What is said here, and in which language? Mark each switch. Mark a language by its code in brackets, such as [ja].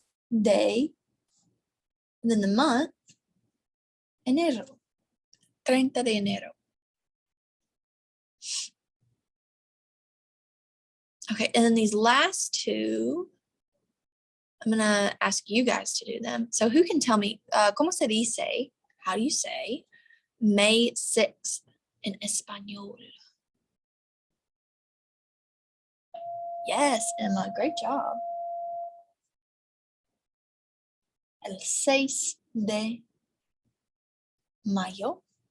[en] Day, and then the month, enero. [es] 30 de enero. [en] Okay, and then these last 2, I'm going to ask you guys to do them. So who can tell me, [es] ¿cómo se dice? [en] How do you say May 6th in Español? Yes, Emma, great job. [es] El 6 de mayo.